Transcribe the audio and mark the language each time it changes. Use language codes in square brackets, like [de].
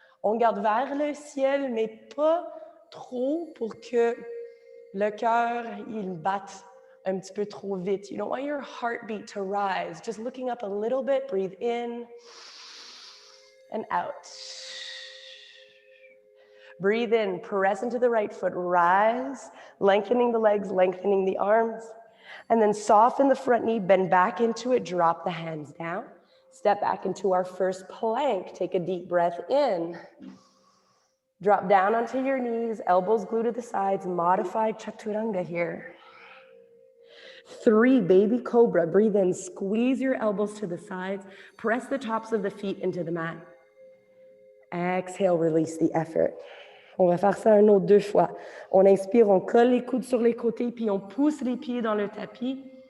[fr] On garde vers le ciel, mais pas trop pour que le cœur, il batte un petit peu trop vite. [en] You don't want your heartbeat to rise. Just looking up a little bit, breathe in and out. Breathe in, press into the right foot, rise, lengthening the legs, lengthening the arms. And then soften the front knee, bend back into it, drop the hands down. Step back into our first plank. Take a deep breath in. Drop down onto your knees, elbows glued to the sides, modified chaturanga here. 3, baby cobra. Breathe in, squeeze your elbows to the sides, press the tops of the feet into the mat. Exhale, release the effort. [fr] On va faire ça un autre 2 fois. On inspire, on colle les coudes sur les côtés, puis on pousse les pieds dans le tapis.